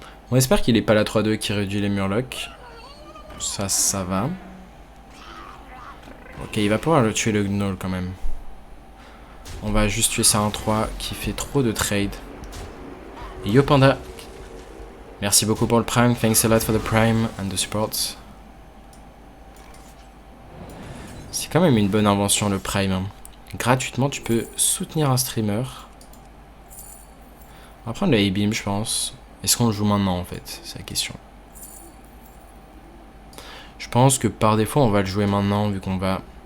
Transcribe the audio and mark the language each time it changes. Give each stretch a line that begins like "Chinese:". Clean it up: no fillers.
French: On espère qu'il est pas la 3-2 qui réduit les Murlocs. Ça va. Ok, il va pouvoir le tuer le Gnoll quand même. On va juste tuer ça en 3 qui fait trop de trade. Et Yo Panda. Merci beaucoup pour le Prime.
English: Thanks a lot for the Prime and the support.
French: C'est quand même une bonne invention le Prime. Hein. Gratuitement, tu peux soutenir un streamer. On va prendre le A-Beam, je pense. Est-ce qu'on le joue maintenant en fait? C'est la question. Je pense que par défaut, on va le jouer maintenant vu qu'on va...